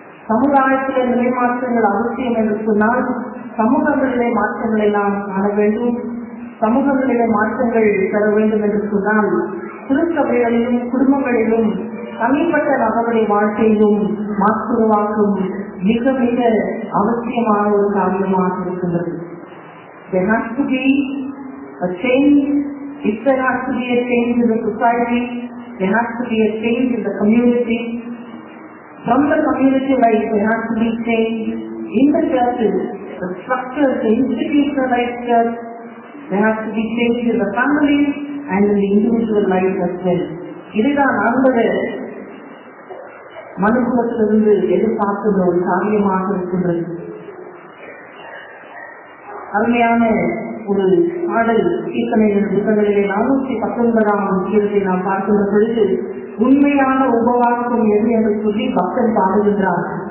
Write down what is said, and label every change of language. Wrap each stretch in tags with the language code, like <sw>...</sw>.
<ta>சமுதாயத்திலே நிலை மாற்றங்கள் அவசியம் என்று சொன்னால் சமூகங்களிலே மாற்றங்களை நாம் காண வேண்டும். சமூகங்களிலே மாற்றங்கள் பெற வேண்டும் என்று சொன்னால் திருச்சபைகளிலும் குடும்பங்களிலும் தனிப்பட்ட நபருடைய வாழ்க்கையிலும் மாற்றுருவாக்கம் மிக மிக அவசியமான ஒரு காரியமாக இருக்கின்றது.</ta> <en>There has to be a change. If there has to be a change in the society, there has to be a change in the community. From the community life, there has to be change in the churches, the structures, the institutionalized church. There has to be change in the family and in the individual life as well.</en> <ta>இதுதான் ஆண்டவர் மனுக்குலத்திலிருந்து எதிர்பார்க்கின்ற ஒரு காரியமாக இருக்கின்றது. அருமையான ஒரு பாடல் கீர்த்தனைகள் புத்தகங்களிலே 419ஆம் கீதத்தை நாம் பார்க்கின்ற பொழுது உண்மையான உபவாசம் எது என்று சொல்லி பக்தன் பாடுகின்றார்.</ta>